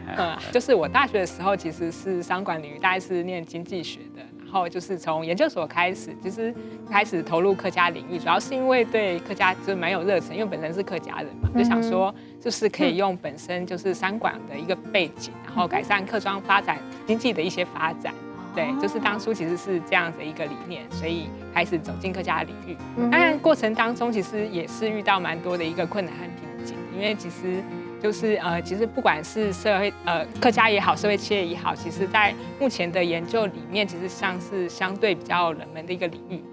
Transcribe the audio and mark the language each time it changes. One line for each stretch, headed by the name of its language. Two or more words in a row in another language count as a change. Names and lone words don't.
Chinese: 就是我大學的時候其實是商管領域，大概是念經濟學的，然後就是從研究所開始，就是開始投入客家領域，主要是因為對客家就蠻有熱忱，因為本身是客家人嘛，就想說就是可以用本身就是商管的一個背景，然後改善客莊發展經濟的一些發展。对，就是当初其实是这样的一个理念，所以开始走进客家的领域。当然过程当中其实也是遇到蛮多的一个困难和瓶颈，因为其实就是其实不管是客家也好，社会企业也好，其实在目前的研究里面，其实像是相对比较冷门的一个领域。